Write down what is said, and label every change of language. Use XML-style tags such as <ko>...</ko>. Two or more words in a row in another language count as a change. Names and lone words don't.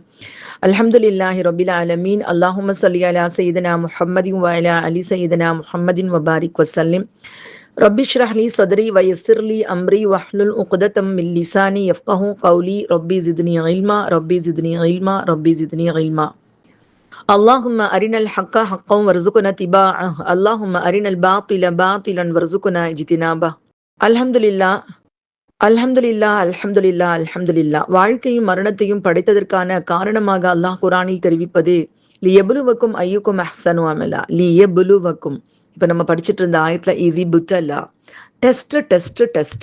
<ar>الحمد لله رب العالمين. اللهم صل على سيدنا محمد وعلى آل سيدنا محمد وبارك وسلم. رب اشرح لي صدري ويسر لي أمري واحلل عقدة من لساني يفقهوا قولي. رب زدني علما رب زدني علما رب زدني علما. اللهم أرنا الحق حقا وارزقنا اتباعه اللهم أرنا الباطل باطلا وارزقنا اجتنابه. الحمد لله الحمد لله الحمد لله الحمد لله.</ar> <ta>வாழ்க்கையும் மரணத்தையும் படைத்ததற்கான காரணமாக அல்லாஹ் குரானில் தெரிவிப்பது</ta> <ar>ليبلوكم أيكم أحسن عملا.</ar> <ta>லியபுலுவக்கும். இப்ப நம்ம படிச்சுட்டு இருந்த ஆயத்துல இது புத்தலா</ta> <en>test test test.</en>